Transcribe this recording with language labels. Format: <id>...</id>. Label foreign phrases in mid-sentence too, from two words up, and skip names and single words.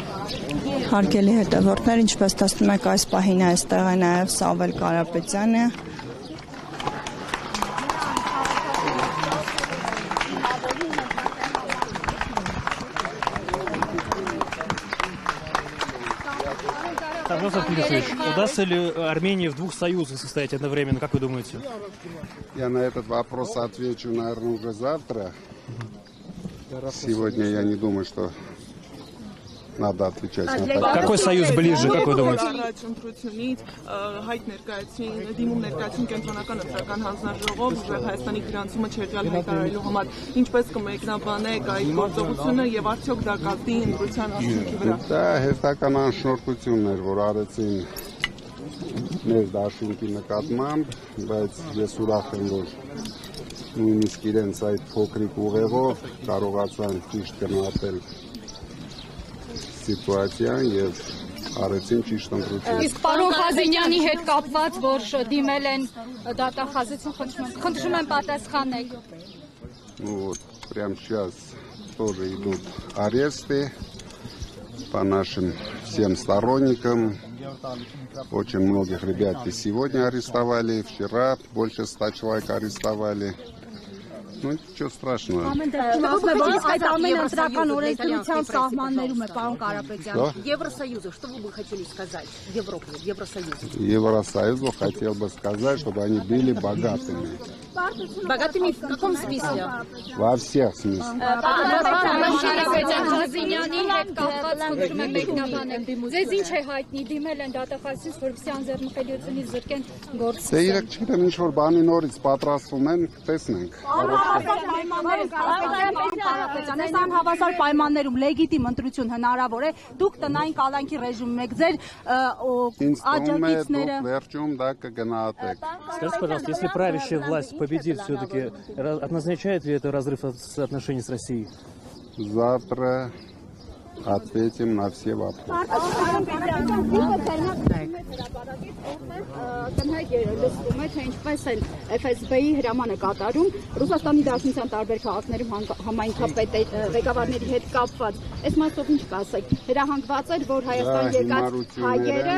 <hy>Հարգելի հետևորդներ, ինչպես տեսնում եք, այս պահին այստեղ է նաև Սավել Կարապետյանը։</hy> <ru>Удастся ли Армении в двух союзах состоять одновременно, как вы думаете? Я на этот вопрос отвечу, наверное, уже завтра. Сегодня я не думаю, что надо отвечать на это. Какой союз ближе, как вы думаете?</ru> <hy>Դա հերթական անշնորհքություններ, որ արեցին մեր դաշինքի նկատմամբ, բայց ես ուրախ եմ, որ նույնիսկ իրենց այդ փոքրիկ ուղեղով կարողացան ճիշտ գնահատել սիտուացիան եւ արեցին ճիշտ ընտրություն։ Իսկ պարոն Խազենյանի հետ կապված, որ դիմել են դատախազություն, խնդրում եմ պատասխանեք։</hy> <ru>Ну вот, прямо сейчас тоже идут аресты по нашим всем сторонникам. Очень многих ребят и сегодня арестовали, вчера больше 100 человек арестовали. Ну, ничего страшного. Евросоюзу, что вы бы хотели сказать? Европе, Евросоюзу. Евросоюзу хотел бы сказать, чтобы они были богатыми. Богатыми в каком смысле? Во всех смыслах.</ru> <hy>Դե իրեք չգիտեմ ինչ որ բանի նորից պատրաստվում են, տեսնենք։ Այս անհավասար պայմաններում լեգիտիմ ընտրություն հնարավոր է, դուք տնային կալանքի ռեժիմում եք, ձեր աջակիցները։ Վերջում դա կգնահատեք։</hy> <ru>Скажите, пожалуйста, если правящая власть победит все-таки, означает ли это разрыв отношений с Россией? Завтра ответим на все вопросы.</ru> <hy>Լսվում է, թե ինչպես են FSB-ի հրամանը կատարում Ռուսաստանի Դաշնության տարբեր քաղաքներում համայնքապետ ղեկավարների հետ կապված։ Այս մասով ինչ կասեք։ Հրահանգված էր, որ Հայաստան եկած հայերը,</hy>